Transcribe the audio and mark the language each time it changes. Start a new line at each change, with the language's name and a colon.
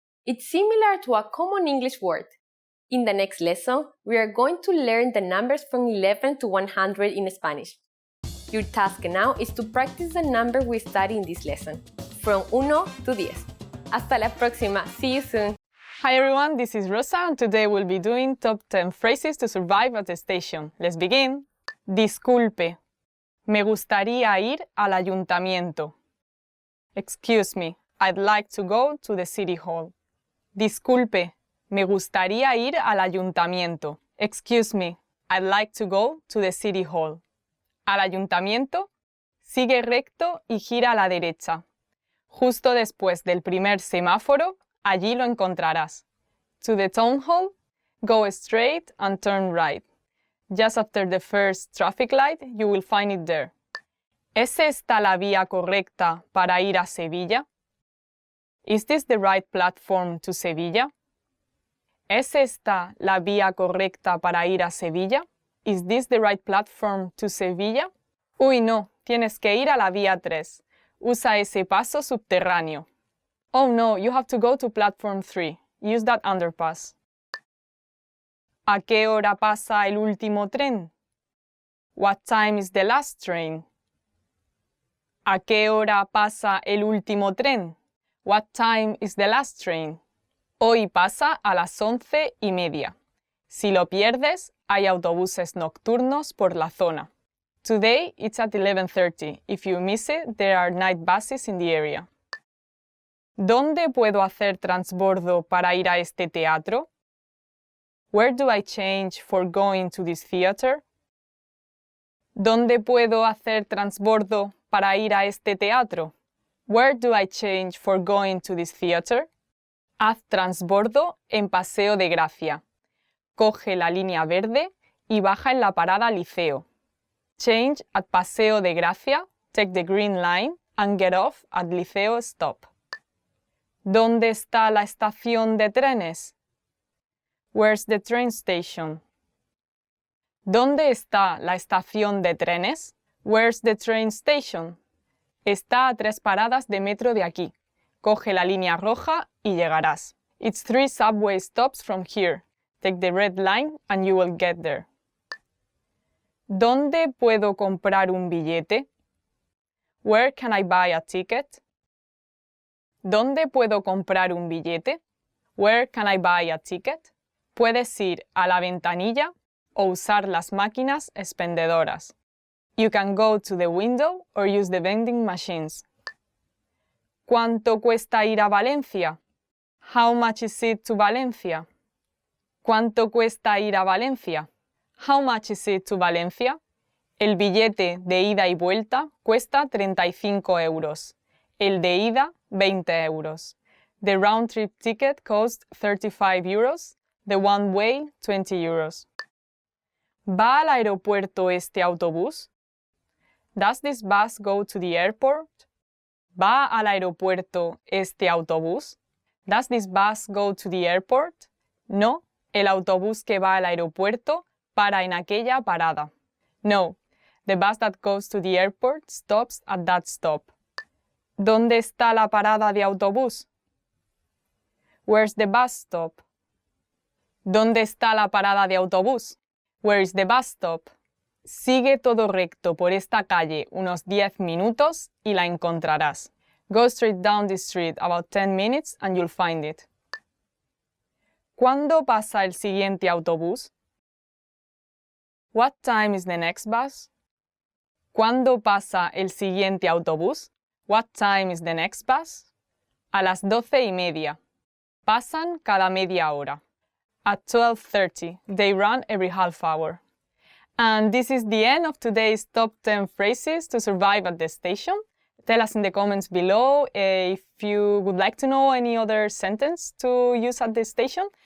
English: It's similar to a common English word. In the next lesson, we are going to learn the numbers from 11 to 100 in Spanish. Your task now is to practice the number we study in this lesson, from 1 to 10.
Spanish: Hasta la próxima.
English: See you soon. Hi everyone, this is Rosa and today we'll be doing top 10 phrases to survive at the station. Let's begin.
Spanish: Disculpe. Me gustaría ir al ayuntamiento.
English: Excuse me, I'd like to go to the city hall.
Spanish: Disculpe. Me gustaría ir al ayuntamiento.
English: Excuse me, I'd like to go to the city hall.
Spanish: Al ayuntamiento, sigue recto y gira a la derecha. Justo después del primer semáforo, allí lo encontrarás.
English: To the town hall, go straight and turn right. Just after the first traffic light, you will find it there.
Spanish: ¿Es esta la vía correcta para ir a Sevilla?
English: Is this the right platform to Sevilla?
Spanish: ¿Es esta la vía correcta para ir a Sevilla?
English: Is this the right platform to Sevilla?
Spanish: Uy, no, tienes que ir a la vía 3. Usa ese paso subterráneo.
English: Oh no, you have to go to platform 3. Use that underpass.
Spanish: ¿A qué hora pasa el último tren?
English: What time is the last train?
Spanish: ¿A qué hora pasa el último tren?
English: What time is the last train?
Spanish: Hoy pasa a las 11:30. Si lo pierdes, hay autobuses nocturnos por la zona.
English: Today, it's at 11:30. If you miss it, there are night buses in the area.
Spanish: ¿Dónde puedo hacer transbordo para ir a este teatro?
English: Where do I change for going to this theater?
Spanish: ¿Dónde puedo hacer transbordo para ir a este teatro?
English: Where do I change for going to this theater?
Spanish: Haz transbordo en Paseo de Gracia. Coge la línea verde y baja en la parada Liceo.
English: Change at Paseo de Gracia, take the green line, and get off at Liceo stop.
Spanish: ¿Dónde está la estación de trenes?
English: Where's the train station?
Spanish: ¿Dónde está la estación de trenes?
English: Where's the train station?
Spanish: Está a 3 paradas de metro de aquí. Coge la línea roja y llegarás.
English: It's 3 subway stops from here. Take the red line and you will get there.
Spanish: ¿Dónde puedo comprar un billete?
English: Where can I buy a ticket?
Spanish: ¿Dónde puedo comprar un billete?
English: Where can I buy a ticket?
Spanish: Puedes ir a la ventanilla o usar las máquinas expendedoras.
English: You can go to the window or use the vending machines.
Spanish: ¿Cuánto cuesta ir a Valencia?
English: How much is it to Valencia?
Spanish: ¿Cuánto cuesta ir a Valencia?
English: How much is it to Valencia?
Spanish: El billete de ida y vuelta cuesta 35 euros. El de ida, 20 euros.
English: The round trip ticket costs 35 euros. The one way, 20 euros.
Spanish: ¿Va al aeropuerto este autobús?
English: Does this bus go to the airport?
Spanish: ¿Va al aeropuerto este autobús?
English: Does this bus go to the airport?
Spanish: No, el autobús que va al aeropuerto para en aquella parada.
English: No, the bus that goes to the airport stops at that stop.
Spanish: ¿Dónde está la parada de autobús?
English: Where's the bus stop?
Spanish: ¿Dónde está la parada de autobús?
English: Where is the bus stop?
Spanish: Sigue todo recto por esta calle unos 10 minutos y la encontrarás.
English: Go straight down this street about 10 minutes and you'll find it.
Spanish: ¿Cuándo pasa el siguiente autobús?
English: What time is the next bus?
Spanish: ¿Cuándo pasa el siguiente autobús?
English: What time is the next bus?
Spanish: A las 12:30. Pasan cada media hora.
English: At 12:30. They run every half hour. And this is the end of today's top 10 phrases to survive at the station. Tell us in the comments below if you would like to know any other sentence to use at the station.